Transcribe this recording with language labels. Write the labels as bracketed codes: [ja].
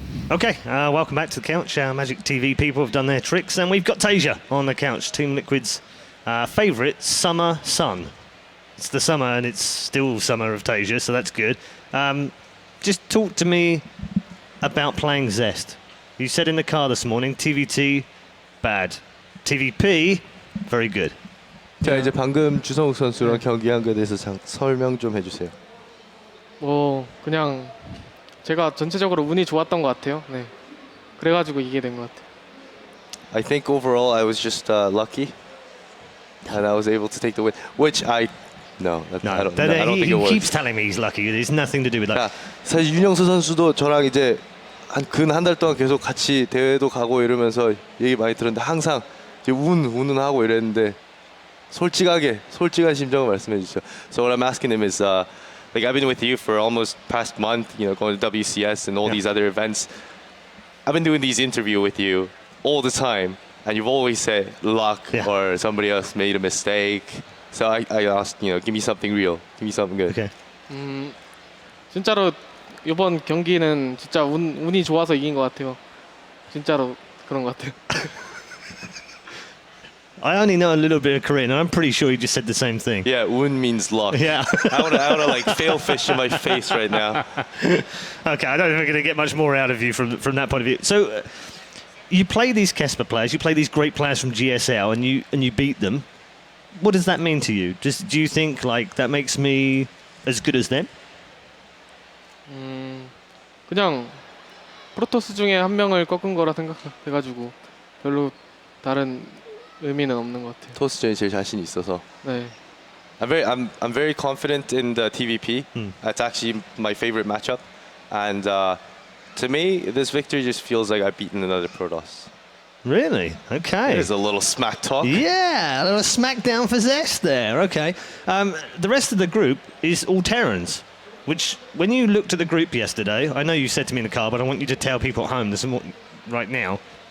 [en] Okay, welcome back to the couch. Our Magic TV people have done their tricks, and we've got TaeJa on the couch, Team Liquid's favourite summer sun. It's the summer, and it's still summer of TaeJa, so that's good. just talk to me about playing Zest. You said in the car this morning, TvT, bad. TvP, very good. [ko] 자 이제 방금 주성욱 선수랑 경기한 거에 대해서 설명 좀 해주세요. 뭐 그냥 제가 전체적으로 운이 좋았던 것 같아요. 네. 그래가지고 이게 된 것 같아요. [en] I think overall I was just lucky, and I was able to take the win. Which I no, I don't think he it was. keeps telling me he's lucky. It has nothing to do with luck. [ko] 아, 사실 윤영수 선수도 저랑 이제 한 달 동안 계속 같이 대회도 가고 이러면서 얘기 많이 들었는데 항상 이제 운은 하고 이랬는데 솔직한 심정을 말씀해 주시죠. [en] So what I'm asking him is, like I've been with you for almost past month, you know, going to WCS and all these other events. I've been doing these interviews with you all the time, and you've always said luck or somebody else made a mistake. So I asked, you know, give me something real, give me something good. Okay. [ko] 진짜로 이번 경기는 진짜 운이 좋아서 이긴 것 같아요. 진짜로 그런 것 같아요. [en] I only know a little bit of Korean, and I'm pretty sure you just said the same thing. Yeah, 운 means luck. Yeah. I wanna like fail fish in my face right now. Okay, I don't think we're going to get much more out of you from that point of view. So, you play these Kesper players, you play these great players from GSL, and you beat them. What does that mean to you? Do you think like that makes me as good as them? [ko] 그냥 프로토스 중에 한 명을 꺾은 거라 생각해가지고 별로 다른 의미는 없는 것 같아요. 토스전이 제일 자신 있어서. 네. [en] I'm very confident in the TVP. That's actually my favorite matchup, and to me, this victory just feels like I've beaten another Protoss. Really? Okay. There's a little smack talk. Yeah, a little smackdown for Zest there. Okay. The rest of the group is all Terrans, which, when you looked at the group yesterday, I know you said to me in the car, but I want you to tell people at home right now.